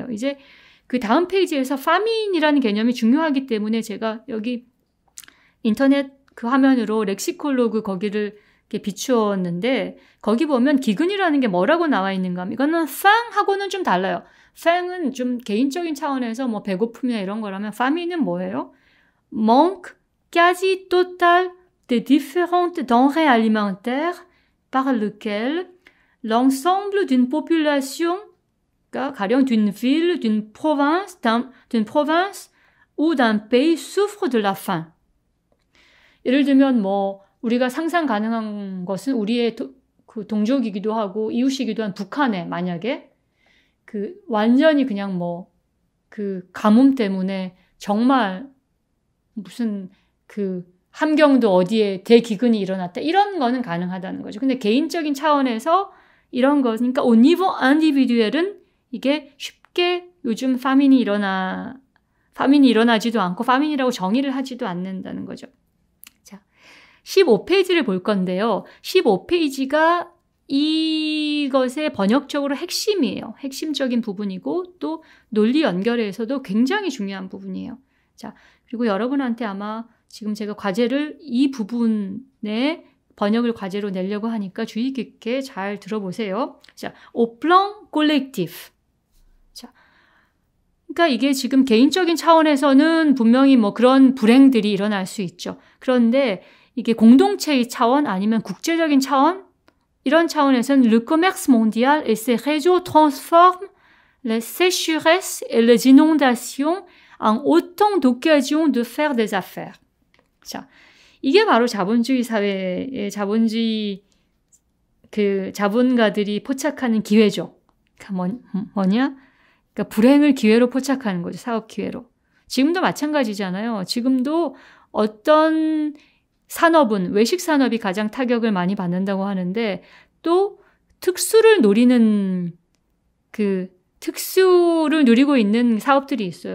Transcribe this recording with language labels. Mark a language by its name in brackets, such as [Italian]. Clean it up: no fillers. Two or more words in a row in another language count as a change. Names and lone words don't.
[Korean] 이제 그 다음 페이지에서 파민이라는 개념이 중요하기 때문에 제가 여기 인터넷 화면으로 렉시콜로그 거기를 이렇게 비추었는데, 거기 보면 기근이라는 게 뭐라고 나와 있는가 하면 이거는 faim하고는 좀 달라요. faim은 좀 개인적인 차원에서 뭐 배고픔이나 이런 거라면 famin은 뭐예요? [French] manque quasi total de différentes denrées alimentaires par lequel l'ensemble d'une population, 가령 d'une ville, d'une province ou d'un pays souffre de la faim. [Korean] 예를 들면 뭐 우리가 상상 가능한 것은 우리의 동족이기도 하고 이웃이기도 한 북한에 만약에 완전히 그냥 가뭄 때문에 정말 무슨 함경도 어디에 대기근이 일어났다, 이런 거는 가능하다는 거죠. 근데 개인적인 차원에서 이런 거, 그러니까 [French] au niveau individuel [Korean] 은 이게 쉽게 요즘 파민이 일어나지도 않고 파민이라고 정의를 하지도 않는다는 거죠. 15페이지를 볼 건데요. 15페이지가 이것의 번역적으로 핵심이에요. 핵심적인 부분이고 또 논리 연결에서도 굉장히 중요한 부분이에요. 자, 그리고 여러분한테 아마 지금 제가 과제를 이 부분에 번역을 과제로 내려고 하니까 주의 깊게 잘 들어보세요. 자, [French] au plan collectif. [Korean] 자, 그러니까 이게 지금 개인적인 차원에서는 분명히 뭐 그런 불행들이 일어날 수 있죠. 그런데 이게 공동체의 차원 아니면 국제적인 차원 이런 차원에서는 [French] le commerce mondial et ses réseaux transforment les sécheresses et les inondations en autant d'occasions de faire des affaires. [Korean] 자, 이게 바로 자본주의 사회의 자본주의 그 자본가들이 포착하는 기회죠. 그러니까 뭐냐? 그러니까 불행을 기회로 포착하는 거죠. 사업 기회로. 지금도 마찬가지잖아요. 지금도 어떤 산업은 외식 산업이 가장 타격을 많이 받는다고 하는데 또 특수를 노리는 특수를 누리고 있는 사업들이 있어요.